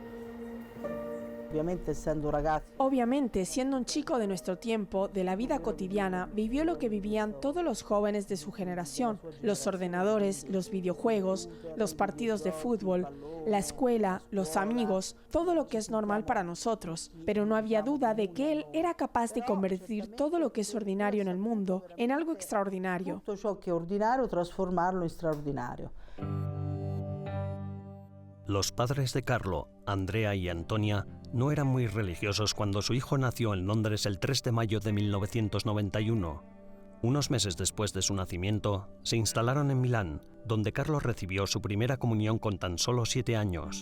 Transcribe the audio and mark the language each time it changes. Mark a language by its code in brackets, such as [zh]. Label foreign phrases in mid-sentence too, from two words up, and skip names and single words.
[es] Obviamente, siendo un chico de nuestro tiempo, de la vida cotidiana, vivió lo que vivían todos los jóvenes de su generación: los ordenadores, los videojuegos, los partidos de fútbol, la escuela, los amigos, todo lo que es normal para nosotros. Pero no había duda de que él era capaz de convertir todo lo que es ordinario en el mundo en algo extraordinario. [it] Todo ciò che è ordinario, trasformarlo in straordinario. [es] Los padres de Carlo, Andrea y Antonia, no eran muy religiosos cuando su hijo nació en Londres el 3 de mayo de 1991. Unos meses después de su nacimiento, se instalaron en Milán, donde Carlo recibió su primera comunión con tan solo 7 años.